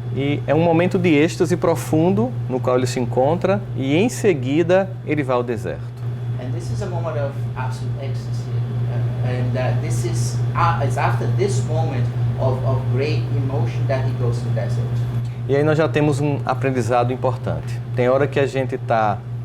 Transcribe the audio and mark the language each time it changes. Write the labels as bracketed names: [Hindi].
[Portuguese] E é um momento de êxtase profundo no qual ele se encontra e em seguida ele vai ao deserto. [English] And this is a moment of absolute ecstasy, and this is it's after this moment of great emotion that he goes to the desert. [Portuguese] E aí nós já temos um aprendizado importante. Tem hora que a gente está